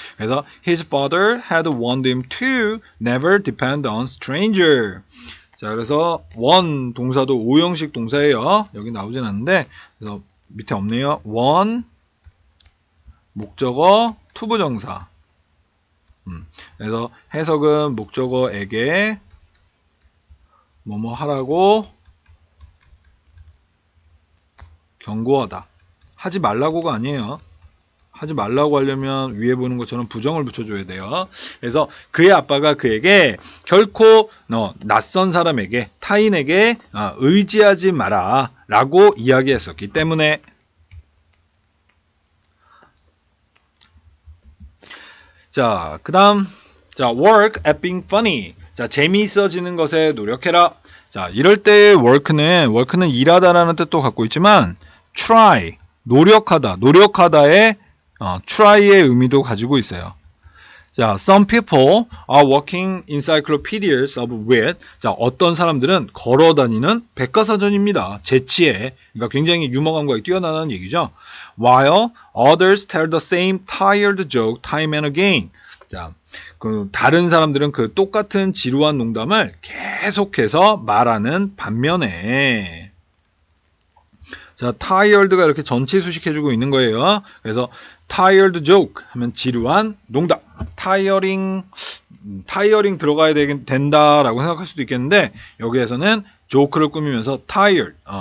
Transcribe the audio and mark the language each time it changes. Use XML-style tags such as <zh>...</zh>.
<ko>그래서</ko> <en>his father had warned him to never depend on stranger.</en> <ko>자, 그래서 warn 동사도 오형식 동사예요. 여기 나오진 않는데 그래서 밑에 없네요. warn 목적어 투부정사. 그래서 해석은 목적어에게 뭐뭐 하라고 경고하다. 하지 말라고가 아니에요. 하지 말라고 하려면 위에 보는 것처럼 부정을 붙여줘야 돼요. 그래서 그의 아빠가 그에게 결코 낯선 사람에게 타인에게 의지하지 마라 라고 이야기했었기 때문에 자, 그 다음</ko> <en>work at being funny.</en> <ko>자, 재미있어지는 것에 노력해라. 자, 이럴 때 work는 일하다라는 뜻도 갖고 있지만 try, 노력하다의 try의 의미도 가지고 있어요.</ko> <en>자, some people are walking encyclopedias of wit.</en> <ko>자, 어떤 사람들은 걸어다니는 백과사전입니다. 재치에. 그러니까 굉장히 유머감과 뛰어나다는 얘기죠.</ko> <en>While others tell the same tired joke time and again.</en> <ko>자, 그 다른 사람들은 그 똑같은 지루한 농담을 계속해서 말하는 반면에 자, tired가 이렇게 전치 수식해주고 있는 거예요. 그래서 tired joke 하면 지루한 농담. tiring 들어가야 된다라고 생각할 수도 있겠는데 여기에서는 joke를 꾸미면서 tired.</ko>